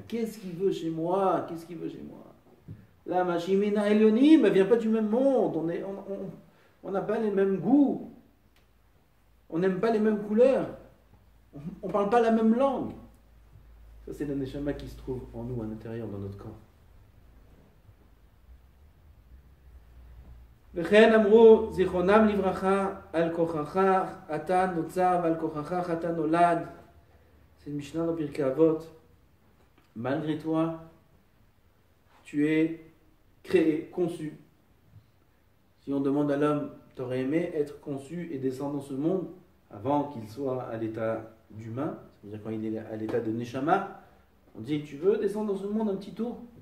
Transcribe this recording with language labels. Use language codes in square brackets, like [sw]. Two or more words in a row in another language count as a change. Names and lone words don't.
[fr] Qu'est-ce qu'il veut chez moi? Qu'est-ce qu'il veut chez moi? La Machimina Elionim, elle vient pas du même monde, on n'a pas les mêmes goûts, on n'aime pas les mêmes couleurs, on ne parle pas la même langue. Ça c'est la Neshama qui se trouve en nous, à l'intérieur, dans notre corps. [he] וכן אמרו זיכרונם לברכה על כוחך אתה נוצר ועל כוחך אתה נולד. [fr] C'est une Mishnah dans Pirkei Avot. Malgré toi, tu es créé, conçu. Si on demande à l'homme, t'aurais aimé être conçu et descendre dans ce monde avant qu'il soit à l'état d'humain, c'est-à-dire quand il est à l'état de Neshama, on dit, tu veux descendre dans ce monde un petit tour?